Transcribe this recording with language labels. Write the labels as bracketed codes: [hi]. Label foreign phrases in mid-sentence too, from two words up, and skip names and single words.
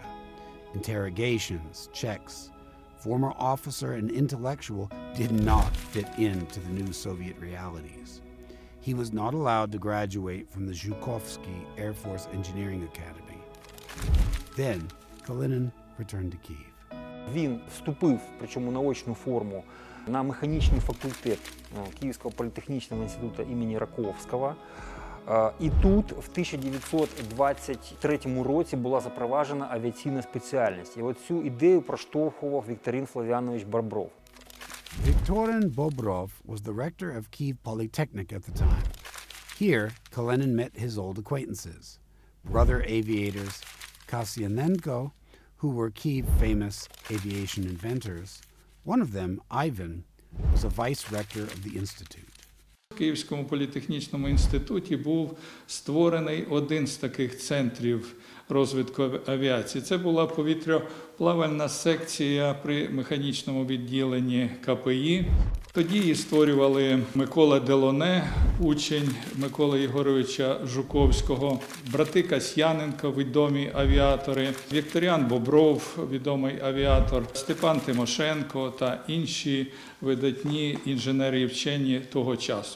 [en] Interrogations, checks, former officer and intellectual did not fit into the new Soviet realities. He was not allowed to graduate from the Zhukovsky Air Force Engineering Academy. Then, Kalinin returned to Kyiv. [uk] Він вступив, причому на очну форму, на механічний факультет Київського політехнічного інституту імені Раковського. І тут в 1923 році була запроваджена авіаційна спеціальність. І оцю ідею проштовхував Вікторин Флавіанович Бобров. [en] Viktorin Bobrov was the rector of Kyiv Polytechnic at the time. Here, Kalinin met his old acquaintances, brother aviators Kasyanenko, who were Kyiv famous aviation inventors. One of them, Ivan, was a vice rector of the institute. [uk] В Київському політехнічному інституті був створений один з таких центрів розвитку авіації. Це була повітряплавальна секція при механічному відділенні КПІ. Тоді її створювали Микола Делоне, учень Миколи Єгоровича Жуковського, брати Касьяненко, відомі авіатори, Вікторіан Бобров, відомий авіатор, Степан Тимошенко та інші видатні інженери і вчені того часу.